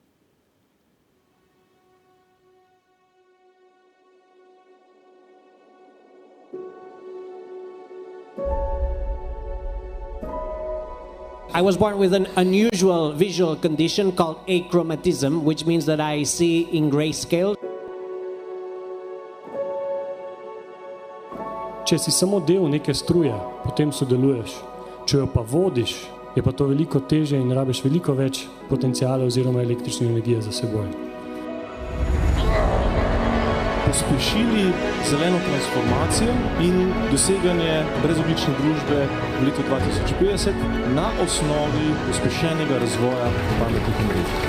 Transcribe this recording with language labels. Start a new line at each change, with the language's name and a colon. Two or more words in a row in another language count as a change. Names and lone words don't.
English: I was born with an unusual visual condition called achromatism, which means that I see in grayscale.
Slovenian: Če si samo del neke struje, potem sodeluješ. Če jo pa vodiš, je pa to veliko težje in rabiš veliko več potenciala oziroma električne energije za seboj. Pospešili zeleno transformacijo in doseganje brezogljične družbe v letu 2050 na osnovi pospešenega razvoja pametnih omrežij.